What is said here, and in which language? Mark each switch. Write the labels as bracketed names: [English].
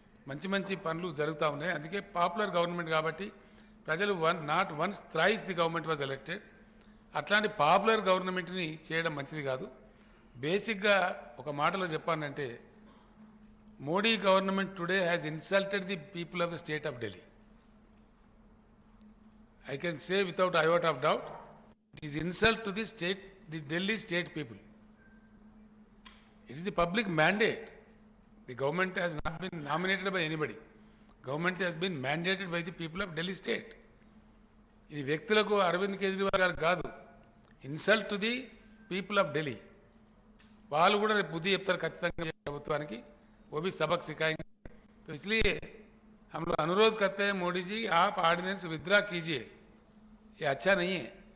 [Telugu] మంచి మంచి పనులు జరుగుతూ ఉన్నాయి. అందుకే పాపులర్ గవర్నమెంట్ కాబట్టి ప్రజలు [English] Not once thrice the government was elected. [Telugu] అట్లాంటి పాపులర్ గవర్నమెంట్ని చేయడం మంచిది కాదు. బేసిక్గా ఒక మాటలో చెప్పానంటే, [English] Modi government today has insulted the people of the state of Delhi. I can say without iota of doubt, it is insult to the state, the Delhi state people. It is the public mandate. The government has not been nominated by anybody. Government has been mandated by the people of Delhi state. [Telugu] ఇది వ్యక్తులకు అరవింద్ కేజ్రీవాల్ గారు కాదు, [English] Insult to the people of Delhi. [Telugu] వాళ్ళు కూడా రేపు బుద్ధి చెప్తారు ఖచ్చితంగా ప్రభుత్వానికి. [Hindi] वो भी सबक सिखाएंगे. तो इसलिए हम लोग अनुरोध करते हैं मोदी जी, आप ऑर्डिनेंस विथड्रॉ कीजिए. ये अच्छा नहीं है.